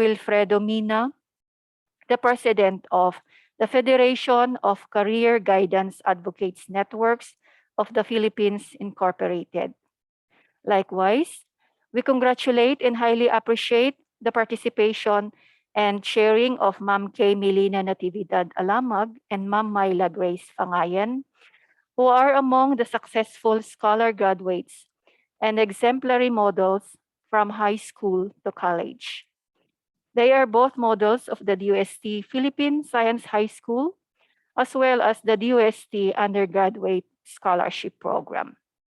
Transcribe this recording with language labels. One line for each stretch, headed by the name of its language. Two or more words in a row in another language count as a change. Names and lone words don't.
English: Wilfredo Mina, the President of the Federation of Career Guidance Advocates Networks of the Philippines Incorporated. Likewise, we congratulate and highly appreciate the participation and sharing of Ma'am Kaye Melina Natividad Alamag and Ma'am Mayla Grace Fangayen, who are among the successful scholar graduates and exemplary models from high school to college. They are both models of the DOST Philippine Science High School, as well as the DOST Undergraduate Scholarship Program.